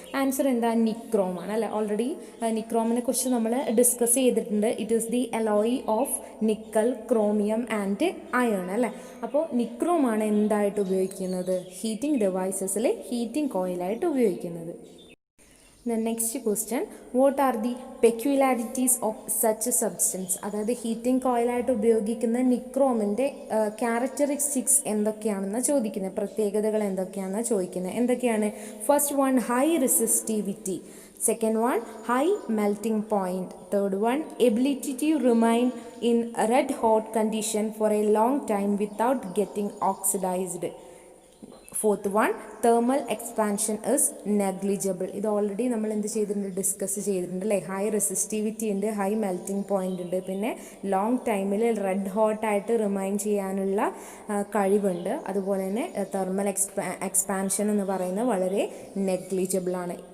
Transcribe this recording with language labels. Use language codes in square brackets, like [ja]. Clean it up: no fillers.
[ml] Answer എന്താ, നിക്രോമാണ് അല്ലേ. Already നിക്രോമിനെ കുറിച്ച് നമ്മൾ ഡിസ്കസ് ചെയ്തിട്ടുണ്ട്. [en] It is the alloy of nickel, chromium and iron അല്ലേ. [ml] അപ്പോൾ നിക്രോമാണ് എന്തായിട്ട് ഉപയോഗിക്കുന്നത്, ഹീറ്റിംഗ് ഡിവൈസസിൽ ഹീറ്റിംഗ് കോയിലായിട്ട് ഉപയോഗിക്കുന്നത്. [en] The next question, what are the peculiarities of such a substance? [ml] അതായത് ഹീറ്റിംഗ് കോയിലായിട്ട് ഉപയോഗിക്കുന്ന നിക്രോമിൻ്റെ ക്യാരക്ടറിസ്റ്റിക്സ് എന്തൊക്കെയാണെന്ന് ചോദിക്കുന്നത്, പ്രത്യേകതകൾ എന്തൊക്കെയാണെന്ന് ചോദിക്കുന്നത്. എന്തൊക്കെയാണ്? [en] First one, high resistivity. Second one, high melting point. Third one, ability to remain in red hot condition for a long time without getting oxidized. Fourth one, thermal expansion is negligible. [ml] ഇത് already നമ്മൾ എന്ത് ചെയ്തിട്ടുണ്ട്, discuss ചെയ്തിട്ടുണ്ട് അല്ലേ. High resistivity ഉണ്ട്, high melting point ഉണ്ട്, പിന്നെ long ടൈമിൽ റെഡ് ഹോട്ടായിട്ട് റിമൈൻ ചെയ്യാനുള്ള കഴിവുണ്ട്. അതുപോലെ തന്നെ തെർമൽ എക്സ്പാൻഷൻ എന്ന് പറയുന്നത് വളരെ നെഗ്ലിജിബിൾ ആണ്.